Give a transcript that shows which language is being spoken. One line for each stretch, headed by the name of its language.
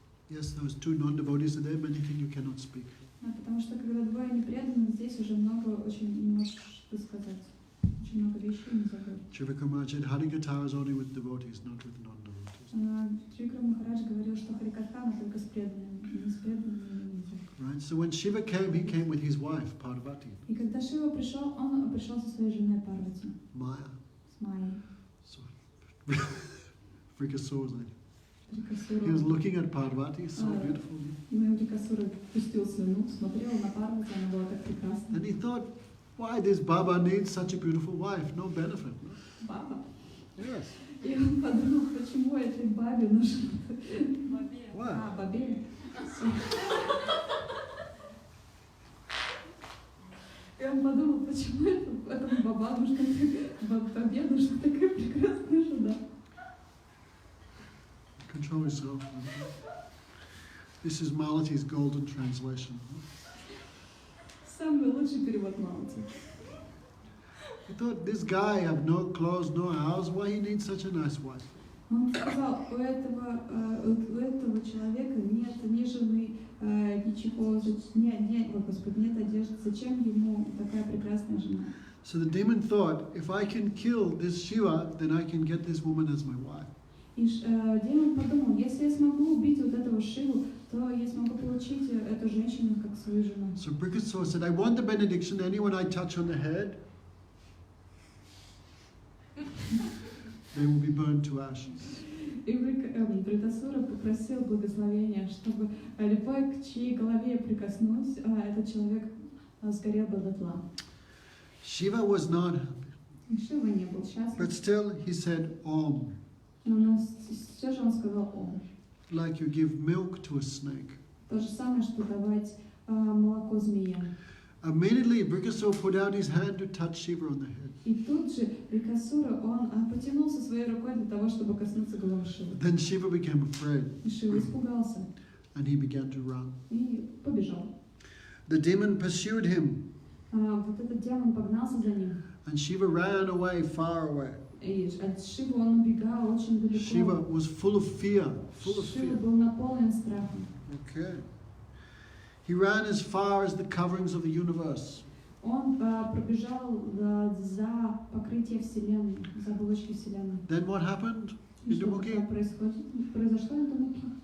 English: Yes, those two non-devotees are there, but anything you cannot speak.
Russian: Потому что когда двое не преданы, здесь уже много очень не можешь что сказать. Очень много вещей нельзя говорить.
English: Trivika Maharaj said, Harikatha is only with devotees, not with non-devotees.
Russian: Трикра Махарадж говорил, что Харикатха только с преданными, не с преданными нельзя.
English: Right, so when Shiva came, he came with his wife, Parvati.
Russian: И когда Шива пришел, он пришел со своей женой Парвати,
English: Maya.
Russian: с Майей.
English: So, Frikasura. He was
Russian: Трикасура.
English: looking at Parvati, so beautiful.
Russian: Трикасура пустил слюну, смотрел на Парвати, она была так прекрасна.
English: And he thought, why this Baba needs such a beautiful wife? No benefit. No?
Russian: Баба.
English: Yes.
Russian: И он подумал, почему этой бабе нужен...
English: Why?
Russian: Бабе. И он подумал, почему этому баба нужна, бабе нужна такая прекрасная жена.
English: Control yourself. This is Malati's golden translation.
Russian: Самый лучший перевод Малати.
English: He thought, this guy have no clothes, no house, why he needs such a nice wife?
Russian: Он сказал, у этого человека нет ни жены, ничего, нет одежды, зачем ему такая прекрасная жена?
English: So the demon thought, if I can kill this Shiva, then I can get this woman as my wife.
Russian: И демон подумал, если я смогу убить вот этого Шиву, то я смогу получить эту женщину как свою жену.
English: So Brikasura said, I want the benediction, anyone I touch on the head, they will be burned to ashes.
Russian: И Бритасура попросил благословения, чтобы любой, к чьей голове я прикоснусь, этот человек сгорел бы дотла.
English: Shiva was not happy,
Russian: И Шива не был счастлив.
English: but still he said, Om,
Russian: Но все же он сказал «Ом».
English: like you give milk to a snake.
Russian: То же самое, что давать молоко змеям.
English: Immediately, Brikasura put out his hand to touch Shiva on the head.
Russian: И тут же Брикасура, он потянулся своей рукой для того, чтобы коснуться головы Шивы.
English: Then Shiva became afraid,
Russian: И Шива испугался
English: and he began to run.
Russian: и побежал.
English: The demon pursued him,
Russian: Вот этот демон погнался за ним.
English: and Shiva ran away, far away.
Russian: И от Шивы он убегал очень далеко.
English: Shiva was full of fear, full of
Russian: Шива
English: fear.
Russian: был наполнен страхом.
English: Okay. He ran as far as the coverings of the universe.
Russian: Он пробежал за покрытие Вселенной, за оболочки Вселенной.
English: Then what happened?
Russian: И
English: In the Muki?
Russian: тогда произошло на Дамуке?